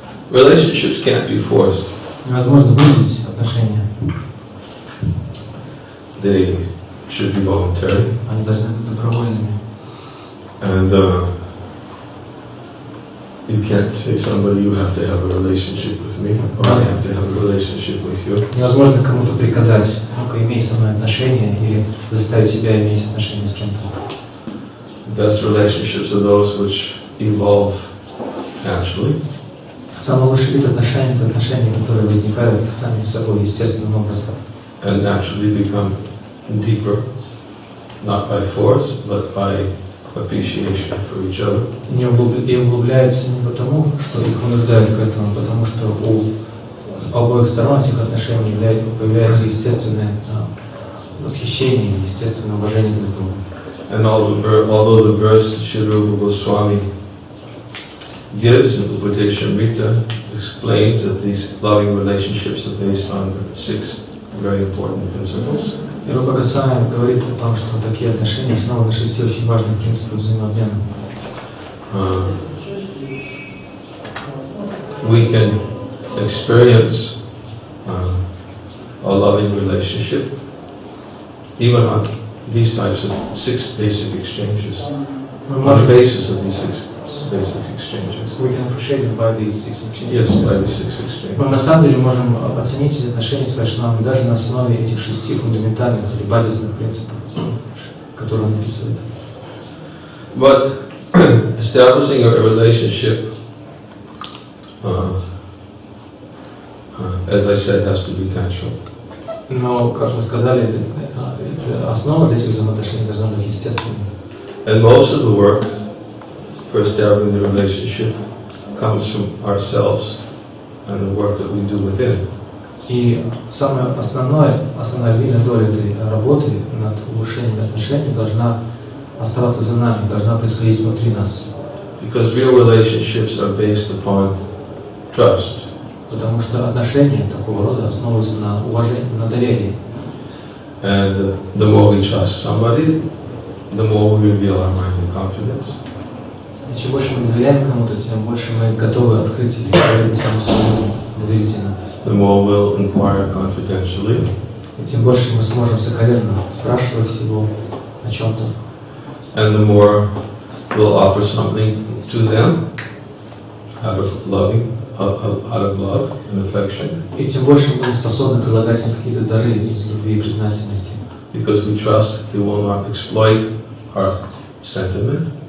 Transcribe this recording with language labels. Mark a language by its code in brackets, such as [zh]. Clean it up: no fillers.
[en] Relationships can't be forced. [ru] Невозможно вынудить отношения. [en] They should be voluntary. [ru] Они должны быть добровольными. [en] And you can't say somebody, you have to have a relationship with me, or I have to have a relationship with you. [ru] Невозможно кому-то приказать, ну-ка имей со мной отношения, или заставить себя иметь отношения с кем-то. [en] The best relationships are those which evolve naturally. [ru] Самый лучший вид отношений — это отношения, которые возникают сами собой естественным образом. [en] And naturally become deeper, not by force, but by appreciation for each other. [ru] И углубляется не потому, что их вынуждают к этому, а потому что у обоих сторон этих отношений появляется естественное восхищение, естественное уважение друг к другу. [en] And although the verse Sri Rupa Goswami gives in Upadeshamrita explains that these loving relationships are based on 6 very important principles. [ru] И Рупа Госвами говорит о том, что такие отношения основаны на 6 очень важных принципах взаимообмена. [en] We can experience a loving relationship even on these types of 6 basic exchanges. On the basis of these 6 basic exchanges. We can appreciate it by these 6 exchanges. Yes, by these 6 exchanges. [ru] Мы на самом деле можем оценить эти отношения с Вайшнавами даже на основе этих 6 фундаментальных или базисных принципов, которые он описывает. [en] But establishing a relationship, as I said, has to be natural. [ru] Но, как мы сказали, основа для этих взаимоотношений должна быть естественной. [en] And most of the work for establishing the relationship comes from ourselves and the work that we do within. [ru] И основная львиная доля этой работы над улучшением отношений должна оставаться за нами, должна происходить внутри нас. [en] Because real relationships are based upon trust. [ru] Потому что отношения такого рода основываются на уважении, на доверии. [en] And the more we trust somebody, the more we reveal our mind and confidence. [ru] И чем больше мы доверяем кому-то, тем больше мы готовы открыть и говорить саму себе доверительно. [en] The more we'll inquire confidentially. [ru] И тем больше мы сможем сокровенно спрашивать его о чем-то. [en] And the more we'll offer something to them out of love and affection. [ru] И тем больше мы будем способны предлагать им какие-то дары из любви и признательности. [en] Because we trust they will not exploit our sentiment.